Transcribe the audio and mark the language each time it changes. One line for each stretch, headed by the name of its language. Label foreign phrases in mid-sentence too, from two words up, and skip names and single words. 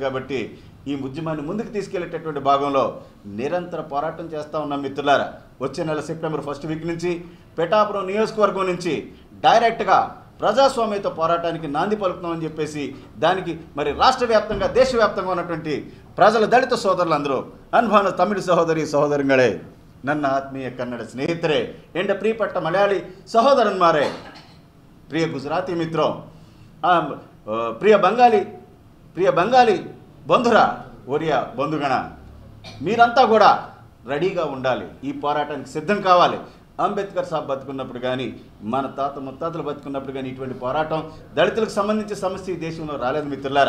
Telugu: కాబట్టి ఈ ఉద్యమాన్ని ముందుకు తీసుకెళ్లేటటువంటి భాగంలో నిరంతర పోరాటం చేస్తూ ఉన్నాం మిత్రులారా. వచ్చే నెల సెప్టెంబర్ 1st వీక్ నుంచి పిఠాపురం నియోజకవర్గం నుంచి డైరెక్ట్గా ప్రజాస్వామ్యత పోరాటానికి నాంది పలుకుతామని చెప్పేసి దానికి మరి రాష్ట్ర వ్యాప్తంగా, దేశవ్యాప్తంగా ఉన్నటువంటి ప్రజల, దళిత సోదరులందరూ
Tamil: அன்பான தமிழ் சகோதரி சகோதரர்களே
Kannada: ನನ್ನ ಆತ್ಮೀಯ ಕನ್ನಡ ಸ್ನೇಹಿತರೆ,
Malayalam: എന്റെ പ്രിയപ്പെട്ട മലയാളി സഹോദരന്മാരേ,
Hindi: प्रिय गुजराती मित्रो,
Bangla: প্রিয় বাঙালি বন্ধুরা,
Odia: ଓଡ଼ିଆ ବନ୍ଧୁଗଣ,
Telugu: మీరంతా కూడా రెడీగా ఉండాలి. ఈ పోరాటానికి సిద్ధం కావాలి. అంబేద్కర్ సాబ్ బతుకున్నప్పుడు కానీ, మన తాత ముత్తాతలు బతుకున్నప్పుడు కానీ ఇటువంటి పోరాటం దళితులకు సంబంధించిన సమస్య ఈ దేశంలో రాలేదు మిత్రులారా.